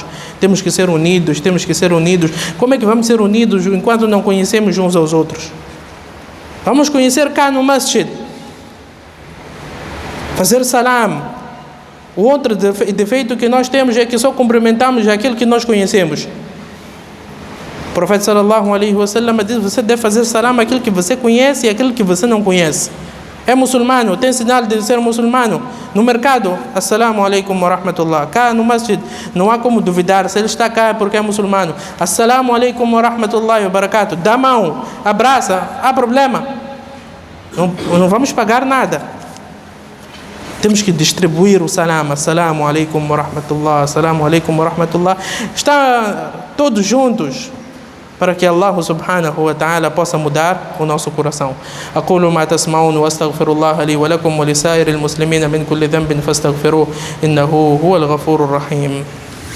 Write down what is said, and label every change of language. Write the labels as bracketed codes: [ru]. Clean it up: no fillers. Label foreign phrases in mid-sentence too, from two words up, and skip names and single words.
[pt] Temos que ser unidos, temos que ser unidos. Como é que vamos ser unidos enquanto não conhecemos uns aos outros? Vamos conhecer cá no masjid, fazer salam. O outro defeito que nós temos é que só cumprimentamos aquele que nós conhecemos. O profeta [ar] صلى الله عليه وسلم [pt] diz: você deve fazer salam àquele que você conhece e àquele que você não conhece. É muçulmano, tem sinal de ser muçulmano. No mercado, [ar] السلام عليكم ورحمة الله. [pt] Cá no masjid, não há como duvidar se ele está cá porque é muçulmano. [ar] السلام عليكم ورحمة الله وبركاته. [pt] Dá mão, abraça, há problema. Não vamos pagar nada. Temos que distribuir o salam. [ar] السلام عليكم ورحمة الله، السلام عليكم ورحمة الله. [pt] Está todos juntos para que Allah [ar] سبحانه وتعالى [pt] possa mudar o nosso coração. [ar] أقول ما تسمعون وأستغفر الله لي ولكم ولسائر المسلمين من كل ذنب فاستغفروه إنه هو الغفور الرحيم.